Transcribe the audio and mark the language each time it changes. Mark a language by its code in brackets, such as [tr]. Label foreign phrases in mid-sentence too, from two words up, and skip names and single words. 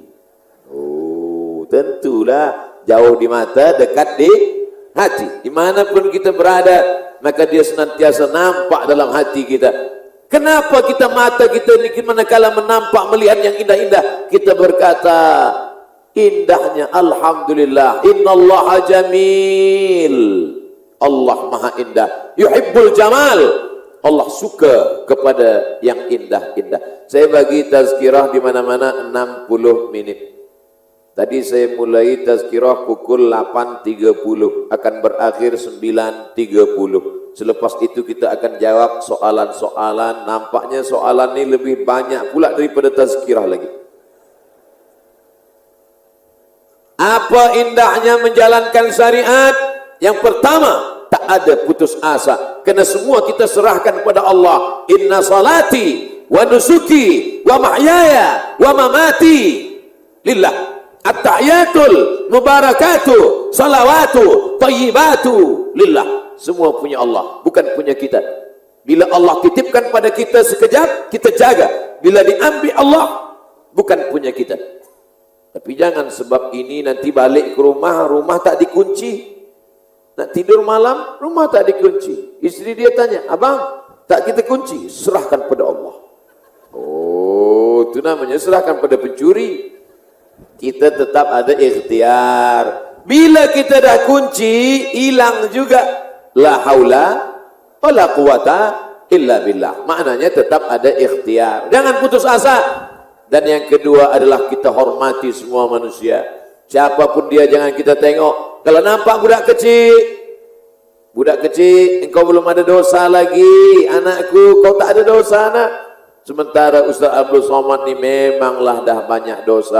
[ms] Oh, tentulah jauh di mata, dekat di hati. Dimanapun kita berada, maka dia senantiasa nampak dalam hati kita. Kenapa kita mata kita ini manakala menampak melihat yang indah-indah, kita berkata indahnya alhamdulillah, [ar] إن الله جميل. [ms] Allah Maha Indah, [ar] يحب الجمال. [ms] Allah suka kepada yang indah-indah. Saya bagi tazkirah di mana-mana 60 menit. Tadi saya mulai tazkirah pukul 8.30, akan berakhir 9.30. Selepas itu kita akan jawab soalan-soalan. Nampaknya soalan ini lebih banyak pula daripada tazkirah lagi. Apa indahnya menjalankan syariat? Yang pertama, tak ada putus asa, kerana semua kita serahkan kepada Allah. [ar] إن صلاتي ونسكي ومحياي ومماتي لله. التحيات المباركات الصلوات الطيبات لله. [ms] semua punya Allah, bukan punya kita. Bila Allah titipkan pada kita sekejap, kita jaga. Bila diambil Allah, bukan punya kita. Tapi jangan sebab ini nanti balik ke rumah, rumah tak dikunci. Nak tidur malam, rumah tak dikunci. Isteri dia tanya, abang, tak kita kunci? Serahkan pada Allah. Oh, itu namanya serahkan pada pencuri. Kita tetap ada ikhtiar. Bila kita dah kunci, hilang juga. [ar] لا حول ولا قوة إلا بالله. [ms] Maknanya tetap ada ikhtiar. Jangan putus asa. Dan yang kedua adalah kita hormati semua manusia. Siapapun dia jangan kita tengok. Kalau nampak budak kecil, engkau belum ada dosa lagi. Anakku, kau tak ada dosa nak. Sementara Ustaz Abdul Somad ni memanglah dah banyak dosa.